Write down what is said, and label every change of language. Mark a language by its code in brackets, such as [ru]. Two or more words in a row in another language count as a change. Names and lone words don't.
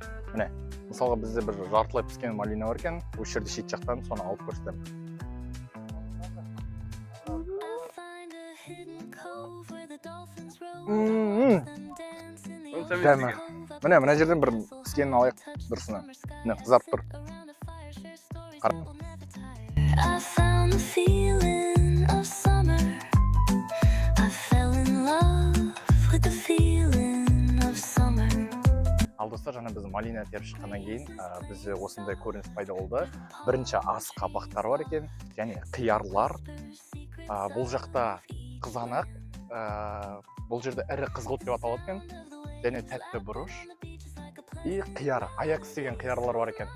[kk] Міне, мысалға бізде бір жартылай піскен малина бар екен. Осы жерде шет жақтан соны алып көрсетемін. Дәмі. Мына жерден бір піскенін алайық дұрысына. Міне, қызарып тұр. [en] I found the feeling of summer. I fell in love with the feeling of summer. [kk] Ал достар, жаңа біз малина теріп шыққаннан кейін бізде осындай көрініс пайда болды. Бірінші ас қабақтар бар екен, және қиярлар. Бұл жақта қызанақ, бұл жерде ірі қызғылт деп аталады екен, және тәтті бұрыш и қияр, аякс деген қиярлар бар екен.